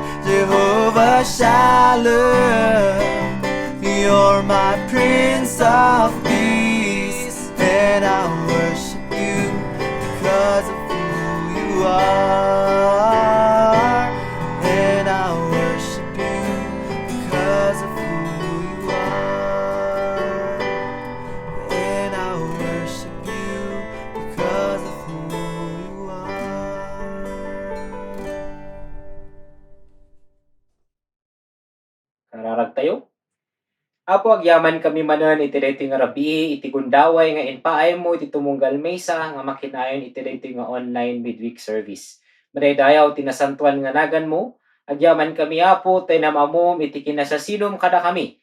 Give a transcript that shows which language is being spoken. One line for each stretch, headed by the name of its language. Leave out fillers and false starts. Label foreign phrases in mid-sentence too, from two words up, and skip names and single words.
English: Jehovah Shalom, you're my Prince of Peace, and I worship you because of who you are. And I worship you because of who you are. And I worship you because of who you are.
Iloko: Kararag tayo. Apo agyaman kami manen iti daytoy nga rabii, iti gundaway nga inpaay mo iti tumunggal maysa nga makinayon iti daytoy nga
English: online midweek service.
Iloko: Madaydayaw tinasantuan nga nagan mo, agyaman kami apo tay namamom iti kinasasinom kada kami.